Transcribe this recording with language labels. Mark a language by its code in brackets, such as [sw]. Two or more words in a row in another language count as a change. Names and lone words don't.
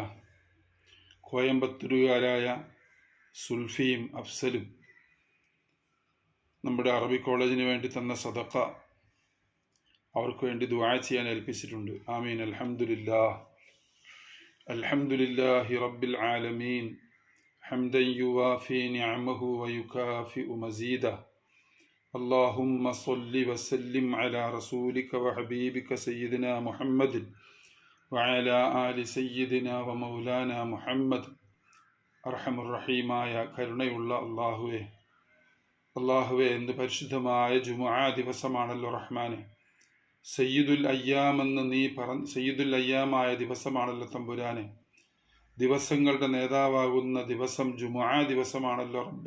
[ml] കോയമ്പത്തൂരുകാരായ സുൽഫിയും അഫ്സലും നമ്മുടെ അറബി കോളേജിന് വേണ്ടി തന്ന സദഖ അവർക്ക് വേണ്ടി ദുആ ചെയ്യാൻ ഏൽപ്പിച്ചിട്ടുണ്ട്. [ar] آمين. الحمد لله. الحمد لله رب العالمين حمدا يوافي نعمه ويكافئ مزيده. اللهم صل وسلم على رسولك وحبيبك سيدنا محمد وعلى آل سيدنا ومولانا محمد. [ml] അർഹമുർറഹീമായ കരുണയുള്ള അള്ളാഹുവേ, എന്ത് പരിശുദ്ധമായ ജുമുഅ ദിവസമാണല്ലോ റഹ്മാനെ. [ar] سيد الأيام [ml] എന്ന് നീ [ar] سيد الأيام [ml] ദിവസമാണല്ലോ തമ്പുരാനെ. ദിവസങ്ങളുടെ നേതാവാകുന്ന ദിവസം ജുമുഅ ദിവസമാണല്ലോ റബ്ബേ.